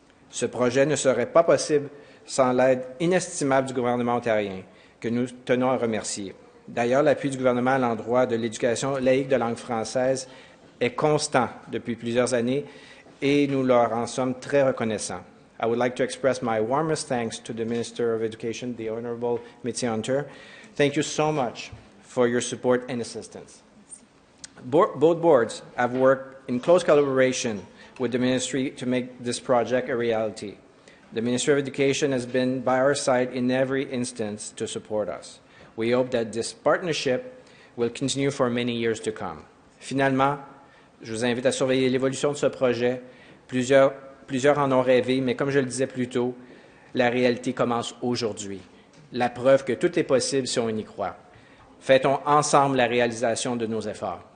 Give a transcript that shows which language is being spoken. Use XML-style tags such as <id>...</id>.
<fr>Ce projet ne serait pas possible sans l'aide inestimable du gouvernement ontarien, que nous tenons à remercier. D'ailleurs, l'appui du gouvernement à l'endroit de l'éducation laïque de langue française est constant depuis plusieurs années et nous leur en sommes très reconnaissants.</fr> <en>I would like to express my warmest thanks to the Minister of Education, the Honourable Mitzie Hunter. Thank you so much for your support and assistance. Both boards have worked in close collaboration with the Ministry to make this project a reality. The Ministry of Education has been by our side in every instance to support us. We hope that this partnership will continue for many years to come.</en> <fr>Finalement, je vous invite à surveiller l'évolution de ce projet. Plusieurs en ont rêvé, mais comme je le disais plus tôt, la réalité commence aujourd'hui. La preuve que tout est possible si on y croit. Fêtons ensemble la réalisation de nos efforts.</fr>